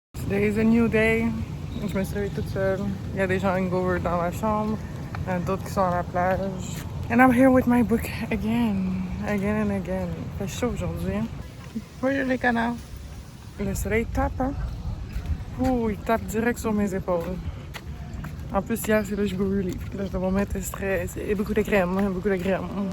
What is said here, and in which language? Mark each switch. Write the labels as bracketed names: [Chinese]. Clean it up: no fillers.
[English] Today is a new day. [French] Je me suis réveillée toute seule. Il y a des gens hangover dans la chambre. Il y en a d'autres qui sont à la plage. [English] And I'm here with my book again. Again and again. [French] Il fait chaud aujourd'hui. Voyez les canards. Le soleil tape, hein? Ouh, il tape direct sur mes épaules. En plus, hier, c'est là que j'ai brûlé. Là, je dois mettre stress. Et beaucoup de crème, hein? Beaucoup de crème.